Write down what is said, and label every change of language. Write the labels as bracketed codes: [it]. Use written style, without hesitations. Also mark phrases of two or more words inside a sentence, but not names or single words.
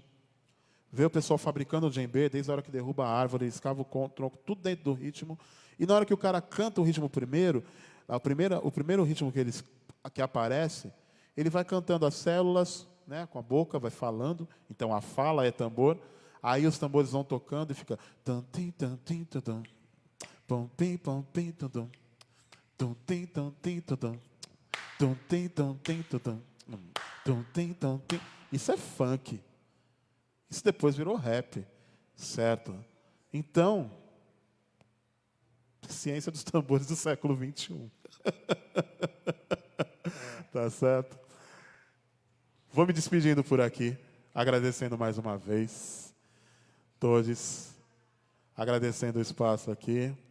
[pt] Vê o pessoal fabricando o djembe, desde a hora que derruba a árvore, escava o tronco, tudo dentro do ritmo. E na hora que o cara canta o ritmo primeiro, o primeiro ritmo que aparece, ele vai cantando as células, né, com a boca, vai falando. Então a fala é tambor. Aí os tambores vão tocando e fica tantim tantim tudum, pom pim pom pim tudum, tum tim tum tim tudum, tum tim tum tim tudum, tum tim tum tim. Isso é funk. Isso depois virou rap, certo? Então, ciência dos tambores do século XXI. Tá certo? Vou me despedindo por aqui, agradecendo mais uma vez todos, agradecendo o espaço aqui.